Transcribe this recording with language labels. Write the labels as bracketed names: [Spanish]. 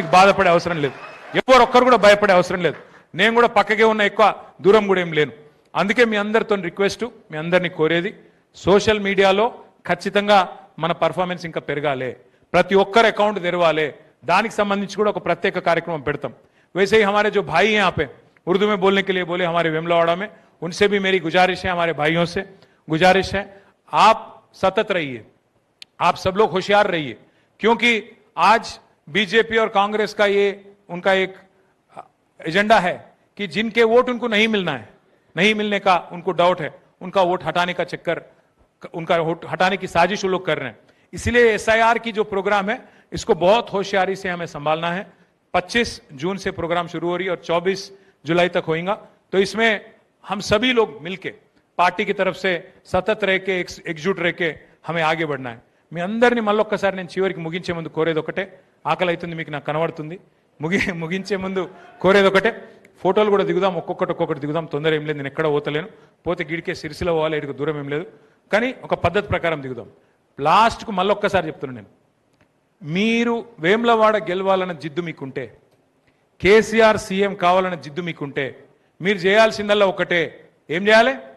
[Telugu] మీకు బాధపడే అవసరం లేదు, ఒక్కరు కూడా భయపడే అవసరం లేదు. నేను కూడా పక్కకే ఉన్న, ఎక్కువ దూరం కూడా ఏం లేను. అందుకే మీ అందరితో రిక్వెస్ట్, మీ అందరినీ కోరేది, సోషల్ మీడియాలో ఖచ్చితంగా మన పర్ఫార్మెన్స్ ఇంకా పెరగాలి, ప్రతి ఒక్కరు అకౌంట్ తెరవాలి. దానికి సంబంధించి కూడా ఒక ప్రత్యేక కార్యక్రమం పెడతాం. [Hindi] वैसे ही हमारे जो भाई हैं यहाँ पे उर्दू में बोलने के लिए बोले, हमारे वेमुलवाड़ा में, उनसे भी मेरी गुजारिश है, हमारे भाइयों से गुजारिश है, आप सतत रहिए, आप सब लोग होशियार रहिए, क्योंकि आज बीजेपी और कांग्रेस का ये उनका एक एजेंडा है कि जिनके वोट उनको नहीं मिलना है, नहीं मिलने का उनको डाउट है, उनका वोट हटाने का चक्कर, उनका वोट हटाने की साजिश वो लोग कर रहे हैं। इसलिए एसआईआर की जो प्रोग्राम है इसको बहुत होशियारी से हमें संभालना है। 25 जून से प्रोग्राम शुरू हो रही है और 24 जुलाई तक होगा। तो इसमें हम सभी लोग मिलके पार्टी की तरफ से सतत रह के एकजुट रह के हमें आगे बढ़ना है। [Telugu] మీ అందరిని మళ్ళొక్కసారి నేను చివరికి ముగించే ముందు కోరేది ఒకటే, ఆకలి అవుతుంది మీకు నాకు కనబడుతుంది, ముగించే ముందు కోరేది ఒకటే, ఫోటోలు కూడా దిగుదాం, ఒక్కొక్కటి దిగుదాం, తొందర ఏం లేదు, నేను ఎక్కడ పోతలేను, పోతే గిడికే సిరిసిల పోవాలి, ఇటుకు దూరం ఏం లేదు, కానీ ఒక పద్ధతి ప్రకారం దిగుదాం. లాస్ట్కు మళ్ళొక్కసారి చెప్తున్నాను నేను, మీరు వేములవాడ గెలవాలన్న జిద్దు మీకుంటే, కేసీఆర్ సీఎం కావాలన్న జిద్దు మీకుంటే మీరు చేయాల్సిందల్లా ఒకటే, ఏం చేయాలి?